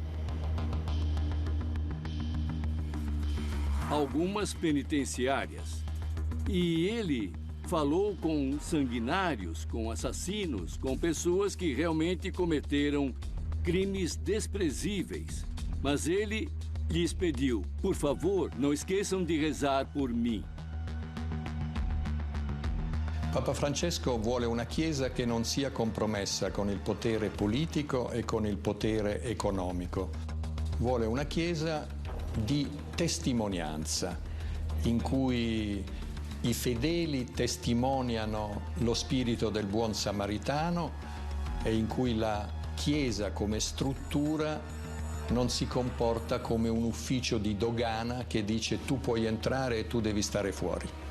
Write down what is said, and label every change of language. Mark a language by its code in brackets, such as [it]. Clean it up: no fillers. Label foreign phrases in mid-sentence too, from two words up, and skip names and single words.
[pt] Algumas penitenciárias. E ele falou com sanguinários, com assassinos, com pessoas que realmente cometeram crimes desprezíveis. Mas ele lhes pediu, por favor, não esqueçam de rezar por mim. [it] Papa Francesco vuole una Chiesa che non sia compromessa con il potere politico e con il potere economico. Vuole una Chiesa di testimonianza, in cui i fedeli testimoniano lo spirito del buon samaritano e in cui la Chiesa come struttura non si comporta come un ufficio di dogana che dice tu puoi entrare e tu devi stare fuori.